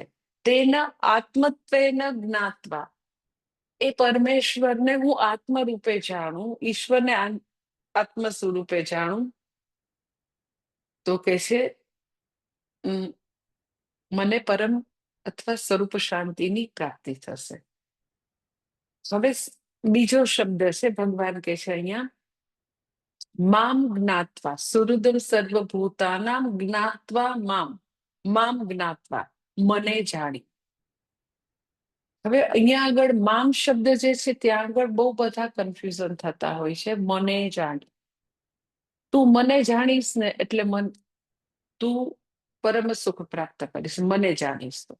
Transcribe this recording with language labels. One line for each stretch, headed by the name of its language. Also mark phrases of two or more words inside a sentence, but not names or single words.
Gujarati: તેના
Sanskrit: आत्मत्वेन ज्ञात्वा,
Gujarati: એ પરમેશ્વરને હું આત્મ રૂપે જાણું, ઈશ્વરને આત્મ સ્વરૂપે જાણું, તો કે છે મને પરમ અથવા સ્વરૂપ શાંતિની પ્રાપ્તિ થશે. હવે બીજો શબ્દ છે, ભગવાન કે છે અહીંયા
Sanskrit: मां ज्ञात्वा, सुहृदं सर्वभूतानां ज्ञात्वा मां, मां ज्ञात्वा,
Gujarati: મને જાણી. હવે અહીંયા આગળ મામ શબ્દ જે છે ત્યાં આગળ બહુ બધા કન્ફ્યુઝન થતા હોય છે. મને જાણી, તું મને જાણીશ ને એટલે તું પરમ સુખ પ્રાપ્ત કરીશ, મને જાણીશ તો.